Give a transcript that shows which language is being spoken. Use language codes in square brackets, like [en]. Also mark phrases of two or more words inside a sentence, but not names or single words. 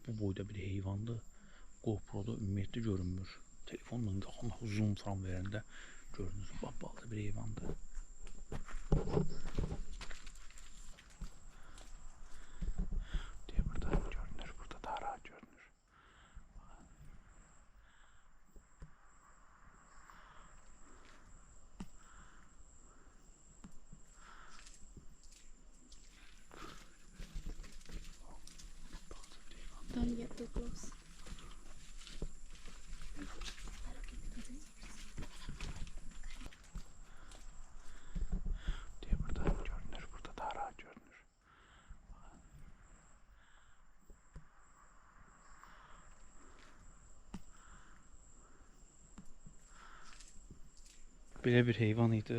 [az] Bu boyda bir heyvandır. GoPro'da ümumiyyətlə görünmür. Telefonla yaxın zoom falan verəndə görünür. Balaca bir heyvandır. Deyə burada görünür, burada daha rahat görünür. [en] Don't get too close. [az] Deyə burada görünür, burada daha rahat görünür. Belə bir heyvan idi.